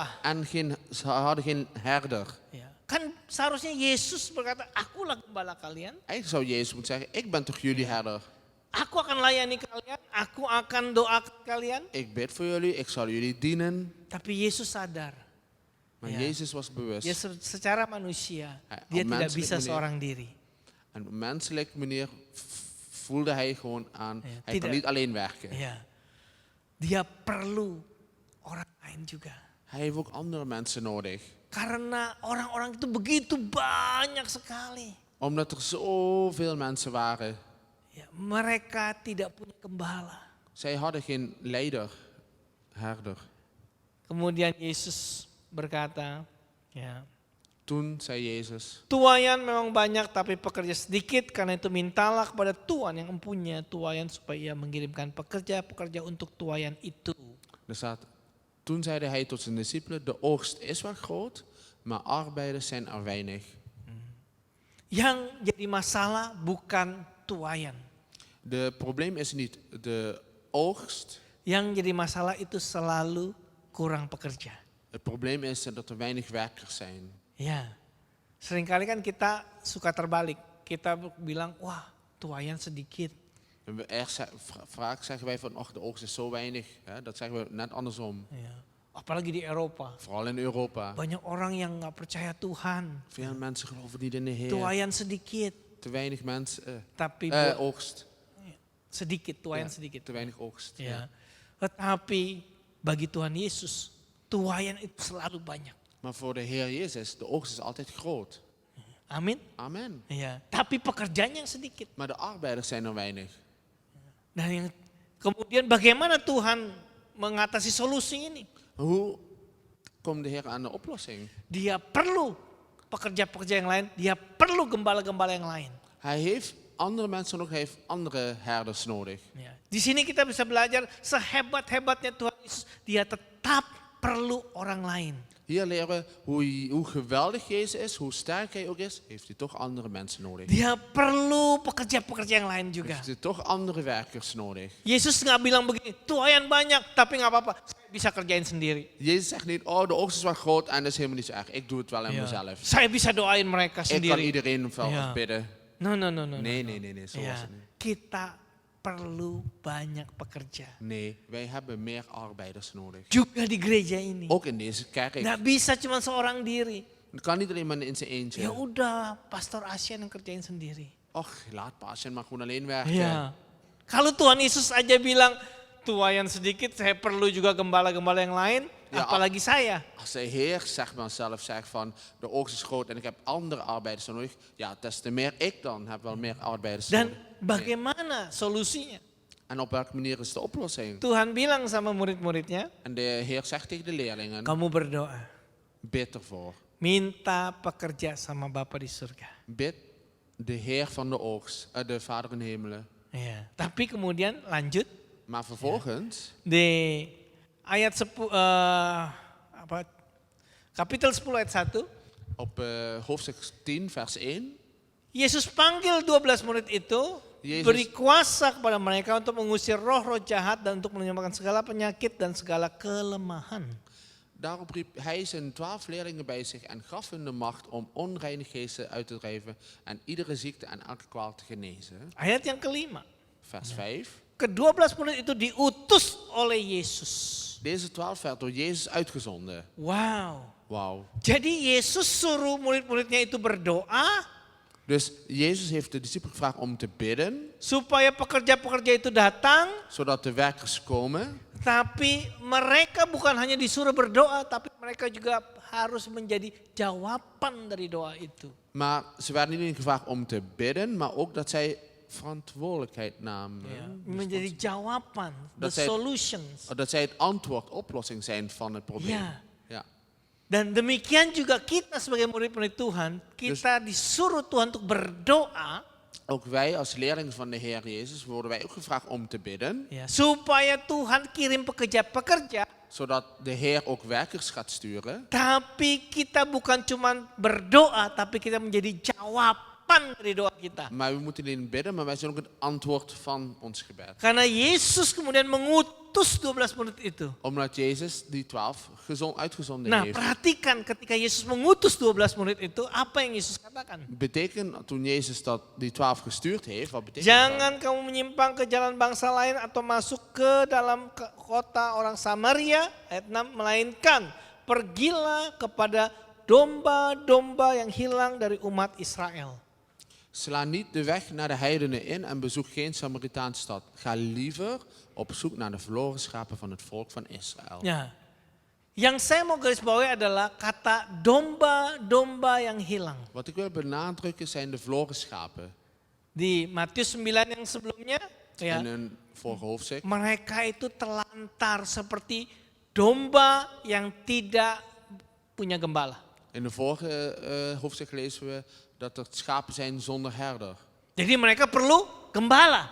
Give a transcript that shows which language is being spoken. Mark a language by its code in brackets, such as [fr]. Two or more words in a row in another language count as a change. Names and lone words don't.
[nl] En ze hadden geen herder. [id] Ya. Kan seharusnya Yesus berkata, akulah gembala kalian, [nl] Eigenlijk zou Jezus moeten zeggen, ik ben toch jullie herder. [id] aku akan layani kalian, aku akan doakan kalian. [nl] Ik bid voor jullie, ik zal jullie dienen. [id] Tapi Yesus sadar, [nl] Maar Ja. Jezus was bewust. [id] ya secara manusia [nl] Op [id] dia tidak [nl] menselijk [id] bisa [nl] manier. [id] seorang diri. [nl] En op menselijke manier voelde hij gewoon aan, Ja, hij [id] tidak. [nl] kan niet alleen werken. [id] Ya. Dia perlu orang lain juga. [nl] Hij heeft ook andere mensen nodig. [id] Karena orang-orang itu begitu banyak sekali. [nl] Omdat er zoveel mensen waren. [id] Ya, mereka tidak punya gembala. [nl] Zij hadden geen leider, herder. [id] Kemudian Yesus berkata, ya, [nl] Toen zei Jezus, [id] tuaian memang banyak tapi pekerja sedikit, karena itu mintalah kepada Tuhan yang mempunyai tuaian supaya ia mengirimkan pekerja-pekerja untuk tuaian itu. [nl] er staat, toen zeide hij tot zijn discipelen, de oogst is wel groot, maar arbeiders zijn er weinig. [id] Yang jadi masalah bukan tuaian. [nl] De probleem is niet de oogst, [id] Yang jadi masalah itu selalu kurang pekerja. [nl] het probleem is dat er weinig werkers zijn. [id] Ya, seringkali kan kita suka terbalik. Kita bilang, wah tuaian sedikit. [nl] Vaak zeggen wij van, de oogst is zo weinig. Hè? Dat zeggen we net andersom. [id] Ya. Apalagi di Eropa. [nl] Vooral in Europa. [id] Banyak orang yang nggak percaya Tuhan. [nl] Veel mensen geloven niet in de Heer. [id] Tuaian sedikit, [nl] Te weinig mensen, [id] tapi [nl] oogst. [id] sedikit, tuaian [nl] Ja, [id] sedikit. [nl] te weinig oogst. [id] Ya. Tetapi bagi Tuhan Yesus, tuaian itu selalu banyak. [nl] Maar voor de Heer Jezus, de oogst is altijd groot. [id] Amin. [nl] Amen. [id] Ya. Tapi pekerjanya yang sedikit. [nl] Maar de arbeiders zijn er weinig. [id] Dan yang kemudian bagaimana Tuhan mengatasi solusi ini? [nl] Hoe komt de Heer aan de oplossing? [id] Dia perlu pekerja-pekerja yang lain, dia perlu gembala-gembala yang lain. [nl] Hij heeft andere mensen nodig, hij heeft andere herders nodig. [id] Ya. Di sini kita bisa belajar sehebat-hebatnya Tuhan Yesus, dia tetap perlu orang lain. [nl] Hier leren we hoe geweldig Jezus is, hoe sterk hij ook is, heeft hij toch andere mensen nodig. [id] Dia perlu pekerja-pekerja yang lain juga. [nl] Heeft hij toch andere werkers nodig. [id] Yesus nggak bilang begini, tuaian banyak tapi nggak apa-apa, saya bisa kerjain sendiri. [nl] Jezus zegt niet, de oogst is wel groot en dat is helemaal niet zo erg. Ik doe het wel in mezelf. [id] Saya bisa doain mereka [nl] Ik kan [id] sendiri. [nl] iedereen wel Ja. bidden. No. Nee, zo was [id] Ya, [nl] het niet. [id] kita perlu banyak pekerja. [nl] Nee, wij hebben meer arbeiders nodig. [id] Juga di gereja ini. [nl] Ook in deze kerk. [id] Nggak bisa cuma seorang diri. [nl] Het kan niet alleen maar in zijn eentje. [id] Ya udah, Pastor Asian yang kerjain sendiri. [nl] Och, laat pasien maar gewoon alleen werken. [id] Ya. Kalau Tuhan Yesus aja bilang tuaian sedikit, saya perlu juga gembala-gembala yang lain, Ya, apalagi saya. [nl] Als de Heer zeg maar zelf zegt van de oogst is groot en ik heb andere arbeiders nodig. Ja, des te meer ik dan heb wel meer arbeiders [id] Dan [nl] nodig. [id] bagaimana solusinya? [nl] En op welke manier is de oplossing? [id] Tuhan bilang sama murid-muridnya, [nl] En de Heer zegt tegen de leerlingen, [id] kamu berdoa, [nl] bid ervoor. [id] minta pekerja sama Bapa di surga. [nl] Bid de Heer van de oogst, de Vader in de hemelen. [id] Ya. Tapi kemudian lanjut [nl] Maar vervolgens, [id] di ayat 10, kapitel 10 ayat 1, [nl] op hoofdstuk 10 vers 1. [id] Yesus panggil 12 murid itu, Yesus- beri kuasa kepada mereka untuk mengusir roh-roh jahat dan untuk menyembuhkan segala penyakit dan segala kelemahan. [nl] Daarop riep hij zijn 12 leerlingen bij zich en gaf hun de macht om onreine geesten uit te drijven en iedere ziekte en elke kwaal te genezen. [id] Ayat yang kelima. [nl] Vers 5. [id] Ke-12 murid itu diutus oleh Yesus. [nl] Deze 12 werd door Jezus uitgezonden. [id] Wow. [nl] Wauw. [id] Jadi Yesus suruh murid-muridnya itu berdoa [nl] Dus Jezus heeft de discipelen gevraagd om te bidden, [id] supaya pekerja-pekerja itu datang, [nl] zodat de werkers komen. [id] tapi mereka bukan hanya disuruh berdoa, tapi mereka juga harus menjadi jawaban dari doa itu. [nl] Maar ze werden niet alleen gevraagd om te bidden, maar ook dat zij verantwoordelijkheid namen. [id] Menjadi jawaban, the [nl] Dat zij- solutions. Dat zij het antwoord, oplossing zijn van het probleem. Ja. Ja. [id] Dan demikian juga kita sebagai murid-murid Tuhan, kita disuruh Tuhan untuk berdoa [nl] Ook wij als leerlingen van de Heer Jezus worden wij ook gevraagd om te bidden, [id] ya, supaya Tuhan kirim pekerja-pekerja, [nl] zodat de Heer ook werkers gaat sturen. [id] tapi kita bukan cuma berdoa, tapi kita menjadi jawaban dari doa kita. [nl] Maar we moeten niet alleen bidden, maar wij zijn ook het antwoord van ons gebed. [id] Karena Yesus kemudian mengutus 12 murid itu. [nl] Omdat Jezus die 12 uitgezonden [id] Nah, [nl] heeft. [id] perhatikan ketika Yesus mengutus 12 murid itu, apa yang Yesus katakan? [nl] Betekent toen Jezus die 12 gestuurd heeft, wat betekent [id] Jangan kamu menyimpang ke jalan bangsa lain atau masuk ke dalam kota orang Samaria, ayat 6, melainkan pergilah kepada domba-domba yang hilang dari umat Israel. [nl] Sla niet de weg naar de heidenen in en bezoek geen Samaritaanse stad. Ga liever op zoek naar de verloren schapen van het volk van Israël. [id] Ya. Yang saya mau garis bawahi adalah kata domba-domba yang hilang. [nl] Wat ik wil benadrukken zijn de verloren schapen. [id] Di Matius 9 yang sebelumnya, ya, [nl] In een vorige hoofdstuk. [id] mereka itu telantar seperti domba yang tidak punya gembala. [nl] In de vorige hoofdstuk lezen we dat er schapen zijn zonder herder. [id] Jadi mereka perlu gembala,